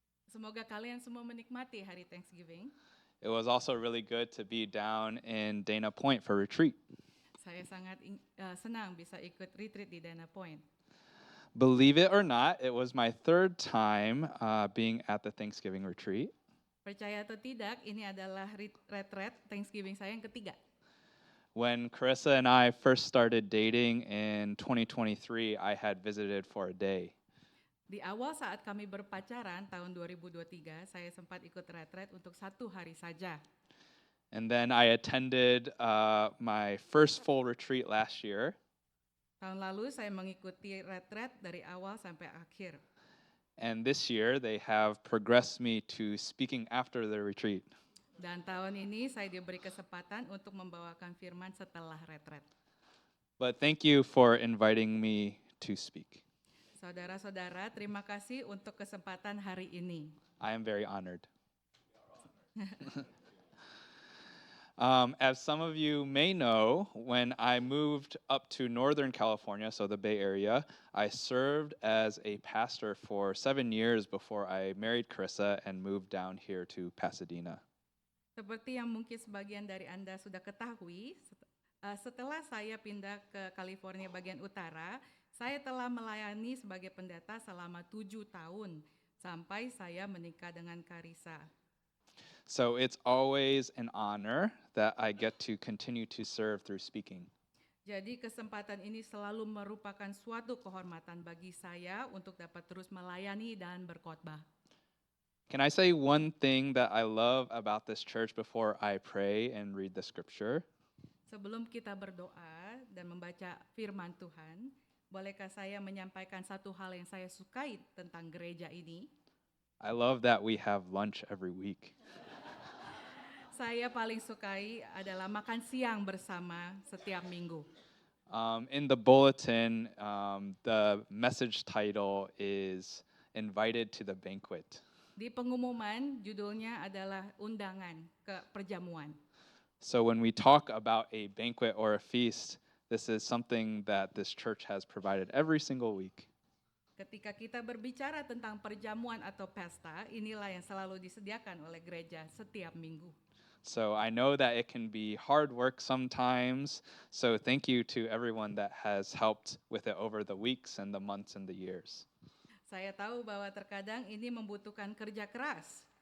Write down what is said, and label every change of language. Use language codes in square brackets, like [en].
[id] Semoga kalian semua menikmati hari Thanksgiving. [en] It was also really good to be down in Dana Point for retreat. [id] Saya sangat senang bisa ikut retreat di Dana Point. [en] Believe it or not, it was my third time being at the Thanksgiving retreat. [id] Percaya atau tidak, ini adalah retreat Thanksgiving saya yang ketiga. [en] When Carissa and I first started dating in 2023, I had visited for a day. [id] Di awal saat kami berpacaran tahun 2023, saya sempat ikut retreat untuk 1 hari saja. [en] And then I attended my first full retreat last year. [id] Tahun lalu saya mengikuti retreat dari awal sampai akhir. [en] And this year they have progressed me to speaking after the retreat. [id] Dan tahun ini saya diberi kesempatan untuk membawakan firman setelah retreat. [en] But thank you for inviting me to speak. [id] Saudara-saudara, terima kasih untuk kesempatan hari ini. [en] I am very honored. As some of you may know, when I moved up to Northern California, so the Bay Area, I served as a pastor for 7 years before I married Carissa and moved down here to Pasadena. [id] Seperti yang mungkin sebagian dari Anda sudah ketahui, setelah saya pindah ke California bagian utara, saya telah melayani sebagai pendeta selama 7 tahun sampai saya menikah dengan Carissa. [en] So it's always an honor that I get to continue to serve through speaking. [id] Jadi kesempatan ini selalu merupakan suatu kehormatan bagi saya untuk dapat terus melayani dan berkhotbah. [en] Can I say one thing that I love about this church before I pray and read the scripture? [id] Sebelum kita berdoa dan membaca firman Tuhan, bolehkah saya menyampaikan satu hal yang saya sukai tentang gereja ini? [en] I love that we have lunch every week. [id] Saya paling sukai adalah makan siang bersama setiap minggu. [en] In the bulletin, the message title is Invited to the Banquet. [id] Di pengumuman, judulnya adalah undangan ke perjamuan. [en] So when we talk about a banquet or a feast, this is something that this church has provided every single week. [id] Ketika kita berbicara tentang perjamuan atau pesta, inilah yang selalu disediakan oleh gereja setiap minggu. [en] So I know that it can be hard work sometimes. So thank you to everyone that has helped with it over the weeks and the months and the years. [id] Saya tahu bahwa terkadang ini membutuhkan kerja keras.